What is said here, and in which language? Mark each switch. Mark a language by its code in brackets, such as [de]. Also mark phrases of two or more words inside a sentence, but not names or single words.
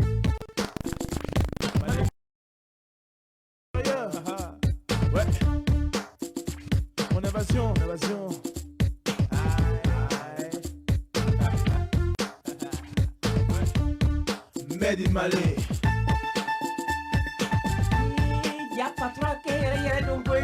[fr] Ouais. Mon évasion, évasion. [en] Made in Mali. [bm] Ya patron ke yere don boy.